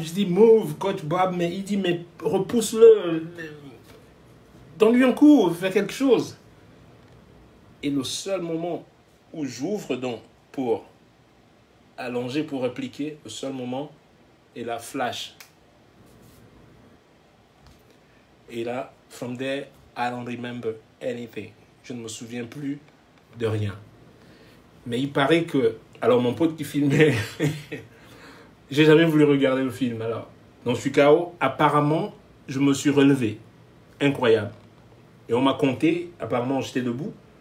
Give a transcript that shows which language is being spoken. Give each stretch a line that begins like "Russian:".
French: Je dis, move, Coach Bob. Mais il dit, mais repousse-le. Donne-lui un coup, fais quelque chose. Et le seul moment où j'ouvre donc pour allonger, pour répliquer, le seul moment, et là, flash. Et là,
English: from there, I don't remember anything.
French: Je ne me souviens plus de rien. Mais il paraît que... Alors, mon pote qui filmait, j'ai jamais voulu regarder le film. Alors, donc, je suis KO. Apparemment, je me suis relevé. Incroyable. Et on m'a compté. Apparemment, j'étais debout.